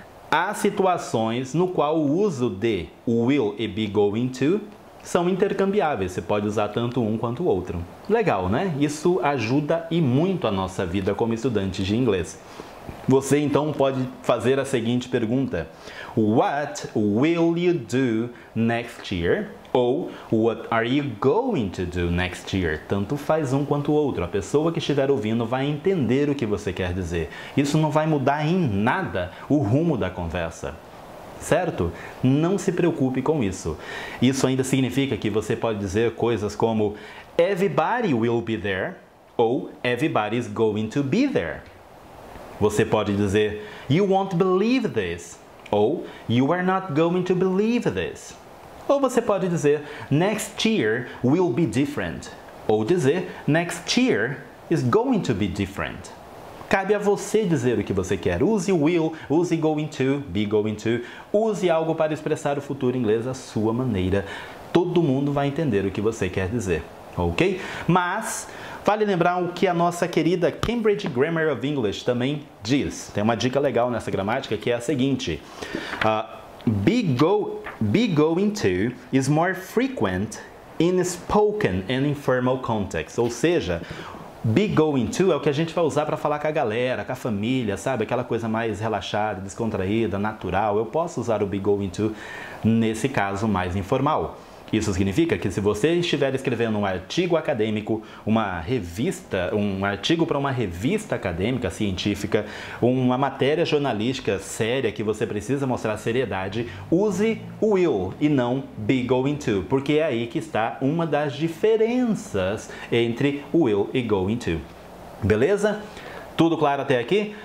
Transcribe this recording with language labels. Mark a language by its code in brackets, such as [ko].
[pt] Há situações no qual o uso de will e be going to são intercambiáveis, você pode usar tanto um quanto o outro. Legal, né? Isso ajuda e muito a nossa vida como estudantes de inglês. Você então pode fazer a seguinte pergunta: [en] What will you do next year? [pt] Ou [en] What are you going to do next year? [pt] Tanto faz um quanto o outro. A pessoa que estiver ouvindo vai entender o que você quer dizer. Isso não vai mudar em nada o rumo da conversa. Certo? Não se preocupe com isso. Isso ainda significa que você pode dizer coisas como [en] Everybody will be there [pt] ou [en] Everybody is going to be there. [pt] Você pode dizer [en] You won't believe this [pt] ou [en] You are not going to believe this. [pt] Ou você pode dizer [en] Next year will be different [pt] ou dizer [en] Next year is going to be different. [pt] Cabe a você dizer o que você quer. Use will, use going to, be going to. Use algo para expressar o futuro em inglês à sua maneira. Todo mundo vai entender o que você quer dizer, ok? Mas vale lembrar o que a nossa querida Cambridge Grammar of English também diz. Tem uma dica legal nessa gramática que é a seguinte. [en] Be going to is more frequent in spoken and informal context. [pt] Ou seja, be going to é o que a gente vai usar para falar com a galera, com a família, sabe? Aquela coisa mais relaxada, descontraída, natural. Eu posso usar o be going to nesse caso mais informal. Isso significa que se você estiver escrevendo um artigo acadêmico, uma revista, um artigo para uma revista acadêmica, científica, uma matéria jornalística séria que você precisa mostrar seriedade, use o will e não be going to, porque é aí que está uma das diferenças entre will e going to. Beleza? Tudo claro até aqui?